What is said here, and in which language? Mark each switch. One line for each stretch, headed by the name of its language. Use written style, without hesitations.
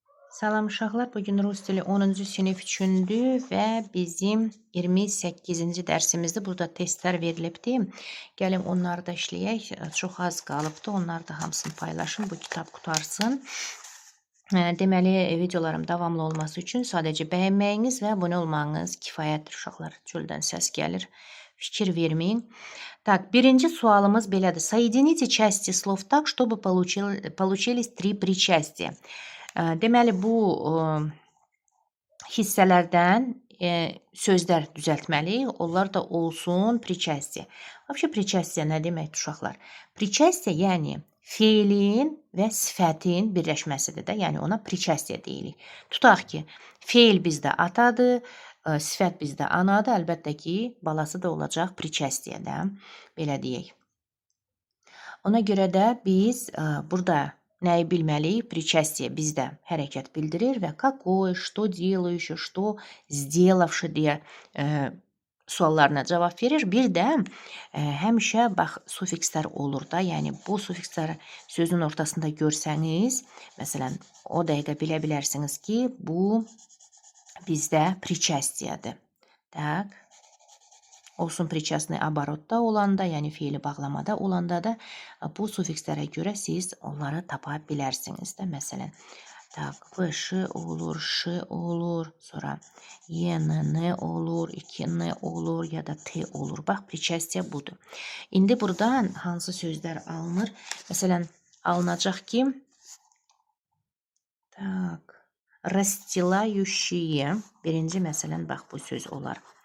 Azerbaijani: Salam uşaqlar, bugün rus dili 10-cu sinif üçündür və bizim 28-ci dərsimizdir. Burada testlər verilibdir. Gəlin onları da işləyək. Çox az qalıbdı. Onları da hamısını paylaşın. Bu kitab qutarsın. Deməli, videolarım davamlı olması üçün sadəcə bəyənməyiniz və abunə olmağınız kifayətdir uşaqlar. Çöldən səs gəlir. Fikir verməyin.
Russian: Так,
Azerbaijani: birinci sualımız belədir.
Russian: Соедините части слов так, чтобы получились три причастия.
Azerbaijani: Deməli, bu hissələrdən sözlər düzəltməliyik. Onlar da olsun причастие.
Russian: Вообще,
Azerbaijani: причастие nə deməkdir uşaqlar? Причастие, yəni feilin və sifətin birləşməsidir də. Yəni ona причастие deyirik. Tutaq ki, feil bizdə atadır, sifət bizdə anadır. Əlbəttə ki, balası da olacaq причастие-də. Belə deyək. Ona görə də biz burada nəyi bilməliyik? Причастие bizdə hərəkət bildirir və
Russian: какой, что делающий, что сделавший
Azerbaijani: deyə suallarına cavab verir. Bir də həmişə bax sufikslər olur da. Yəni bu sufiksləri sözün ortasında görsəniz, məsələn, o dəqiqə bilə bilərsiniz ki, bu bizdə причастие-dir.
Russian: Так.
Azerbaijani: Olsun причастный оборотda olanda, yəni feili bağlamada olanda da bu sufikslərə görə siz onları tapa bilərsiniz də. Məsələn, tak, ş olur, ş olur, sonra n olur, 2n olur ya da t olur. Bax, причастие budur. İndi buradan hansı sözlər alınır? Məsələn, alınacaq ki, tak, расстилающие. Birinci məsələn, bax bu söz olar.